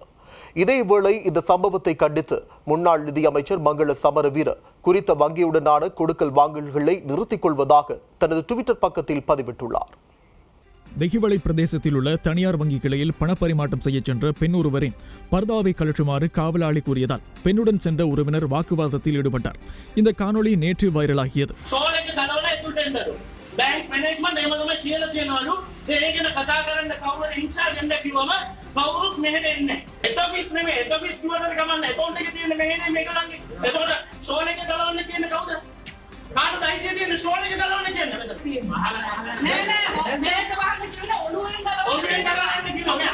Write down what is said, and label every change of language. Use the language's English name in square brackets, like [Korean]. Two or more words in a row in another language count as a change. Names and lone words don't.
[Tamil] இதேவேளை இந்த சம்பவத்தை கண்டித்து முன்னாள் நிதியமைச்சர் மங்கள சமரவீர குறித்த வங்கியுடனான கொடுக்கல் வாங்கல்களை நிறுத்திக் கொள்வதாக தனது ட்விட்டர் பக்கத்தில் பதிவிட்டுள்ளார். தெஹிவளை பிரதேசத்தில் உள்ள தனியார் வங்கி கிளையில் பணப்பரிமாற்றம் செய்ய சென்ற பெண் ஒருவரின் பர்தாவை கழற்றுமாறு காவலாளி கூறியதால் பெண்ணுடன் சென்ற உறவினர் வாக்குவாதத்தில் ஈடுபட்டார். இந்த காணொளி நேற்று வைரலாகியது. [English] bank management [Sinhala] එහෙම තමයි කියලා තියෙනවලු ඒ ගැන කතා කරන්න කවුරුද ඉන්චාර්ජ් එන්න කිව්වම කවුරුත් මෙහෙට එන්නේ [English] head office [Sinhala] නෙමෙයි [English] head office [Sinhala] කිව්වට කමන්නේ account එකේ තියෙන මෙහෙනේ මේගොල්ලන්ගේ එතකොට ෂෝල් එක ගලවන්න තියෙන්නේ කවුද කාටද අයිතිය තියෙන්නේ ෂෝල් එක ගලවන්න කියන්නේ මෙතන නෑ නෑ මේක වහන්න කියන ඔළුවෙන් ගලවන්න කියනවා